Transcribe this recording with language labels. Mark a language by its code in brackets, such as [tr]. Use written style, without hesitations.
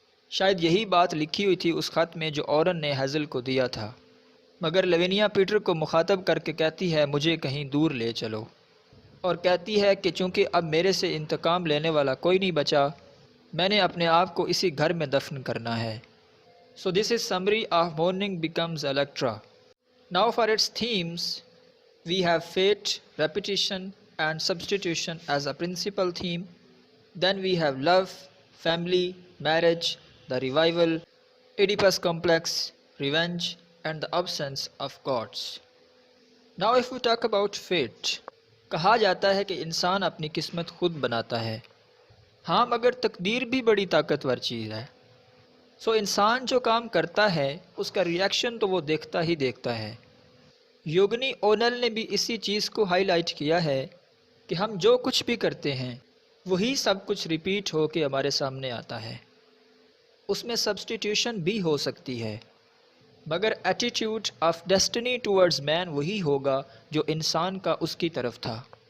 [ur] شاید یہی بات لکھی ہوئی تھی اس خط میں جو اورن نے ہیزل کو دیا تھا، مگر لیونیا پیٹر کو مخاطب کر کے کہتی ہے مجھے کہیں دور لے چلو، اور کہتی ہے کہ چونکہ اب میرے سے انتقام لینے والا کوئی نہیں بچا، میں نے اپنے آپ کو اسی گھر میں دفن کرنا ہے۔ [en] So this is summary of Morning Becomes Electra. Now for its themes, we have fate, repetition and substitution as a principal theme. Then we have love, family, marriage, the revival, Oedipus complex, revenge and the absence of gods. Now if we talk about fate, [ur] کہا جاتا ہے کہ انسان اپنی قسمت خود بناتا ہے۔ ہاں مگر تقدیر بھی بڑی طاقتور چیز ہے۔ انسان جو کام کرتا ہے اس کا ریئیکشن تو وہ دیکھتا ہی دیکھتا ہے۔ یوگنی اونل نے بھی اسی چیز کو ہائی لائٹ کیا ہے کہ ہم جو کچھ بھی کرتے ہیں وہی سب کچھ ریپیٹ ہو کے ہمارے سامنے آتا ہے۔ اس میں سبسٹیٹیوشن بھی ہو سکتی ہے، مگر ایٹیٹیوڈ آف ڈیسٹنی ٹورڈز مین وہی ہوگا جو انسان کا اس کی طرف تھا۔